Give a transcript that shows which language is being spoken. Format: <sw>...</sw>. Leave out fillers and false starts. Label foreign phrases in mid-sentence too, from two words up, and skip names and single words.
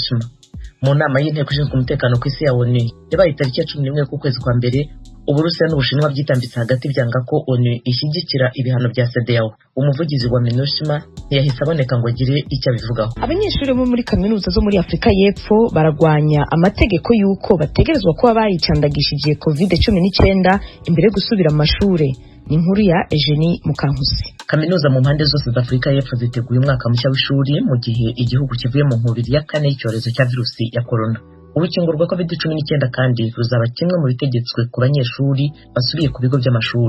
<rw>Mu nama y'inteko ishinzwe umutekano ku isi ya ONU yabaye tariki ya 11 ku kwezi kwa mbere, Uburusiya n'Ubushinwa byitambitse hagati byanga ko ONU ishyigikira ibihano bya CEDEAO. Umuvugizi wa MINUSMA ntiyahise aboneka ngo agire icyo abivugaho. Abanyeshuri bo muri kaminuza zo muri Afurika y'Epfo baragwanya amategeko y'uko bategerezwa kuba baricandagishije COVID-19 imbere yo gusubira mu mashuri. Ni inkuru ya Eugenie Mukankusi. Kaminuza mu mpande zose za Afurika y'Epfo ziteguye umwaka mushya w'ishuri mu gihe igihugu kivuye mu nkubiri ya kane y'icyorezo cya virusi ya corona. Urukingo rwa COVID-19 kandi ruzaba kimwe mu bitegetswe ku banyeshuri basubiye ku bigo by'amashuri.</rw>